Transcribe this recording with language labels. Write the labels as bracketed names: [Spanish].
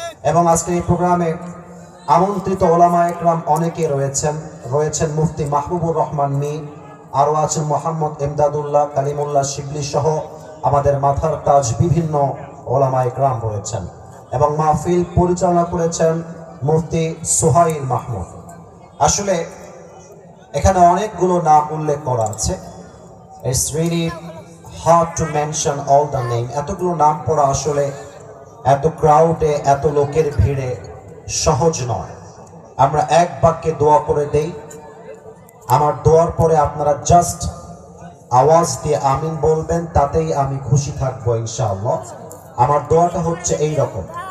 [Bangla] এবং আজকের এই প্রোগ্রামে আমন্ত্রিত ওলামা একরাম অনেকে রয়েছেন মুফতি মাহবুবুর রহমান মীর, আরও আছেন মোহাম্মদ এমদাদুল্লাহ কালিমুল্লাহ শিবলি সহ আমাদের মাথার তাজ বিভিন্ন ওলামা একরাম রয়েছেন। এবং মাহফিল পরিচালনা করেছেন মুফতি সোহাইল মাহমুদ। আসলে এখানে অনেকগুলো নাম উল্লেখ করা আছে। [English] It's really hard to mention all the name. [Bangla] এতগুলো নাম পড়া আসলে এত ক্রাউডে, এত লোকের ভিড়ে সহজ নয়। আমরা এক বাক্যে দোয়া করে দেই, আমার দোয়ার পরে আপনারা জাস্ট আওয়াজ দিয়ে আমিন বলবেন, তাতেই আমি খুশি থাকবো ইনশাআল্লাহ। আমার দোয়াটা হচ্ছে এই রকম: